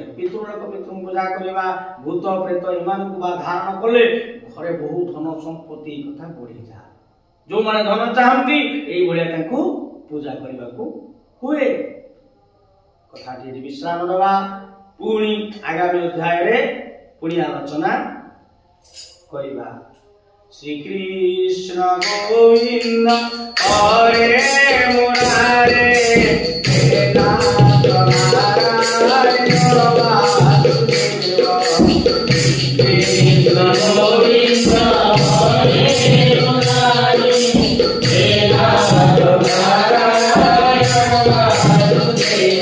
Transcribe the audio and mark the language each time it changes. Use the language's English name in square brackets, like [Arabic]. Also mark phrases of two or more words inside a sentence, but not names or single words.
[Odia] ପିତୃଲୋକ ପିତୃଙ୍କୁ ପୂଜା କରିବା ଭୂତ ପ୍ରେତ ଏମାନଙ୍କୁ ବା ଧାରଣ କଲେ ଘରେ ବହୁ ଧନ ସମ୍ପତ୍ତି କଥା ବଢିଯାଏ। ଯୋଉମାନେ ଧନ ଚାହାନ୍ତି ଏଇଭଳିଆ ତାଙ୍କୁ ପୂଜା କରିବାକୁ ହୁଏ। କଥାଟି ବିଶ୍ରାମ ଦେବା ପୁଣି ଆଗାମୀ ଅଧ୍ୟାୟରେ ପୁଣି ଆଲୋଚନା କରିବା। [Sanskrit] श्री कृष्ण गोविंद हरे मुरारे हे नाथ नारायण वासुदेव। कृष्ण गोविंद हरे मुरारे हे नाथ नारायण वासुदेव।